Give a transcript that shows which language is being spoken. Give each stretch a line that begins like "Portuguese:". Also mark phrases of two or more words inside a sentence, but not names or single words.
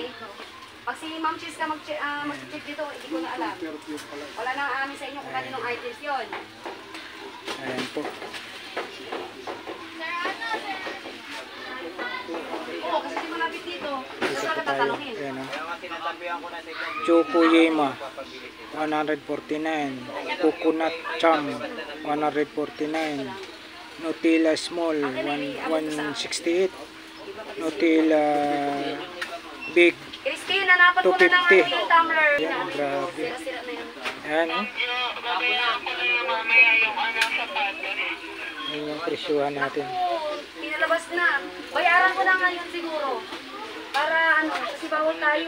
Filipino: Pag si Ma'am Cheese ka mag-check dito, hindi ko na alam. Wala nang amin sa inyo kung kaninong items yun. Ayan po. Oo, kasi di malapit dito. Dito Saan po ka tayo. tatanungin? Ayan, oh. Choco Yema, 149. Coconut Cham, 149. Nutella Small, 168. Nutella Big, Christine, hanapan mo na ng 250. yung tumbler. Ayan, grabe. Sira-sira na yun. Ayan, oh. Ayan yung presyuhan natin. Oo, pinalabas na. Bayaran ko na ngayon siguro. Para ano, kasi bawal tayo.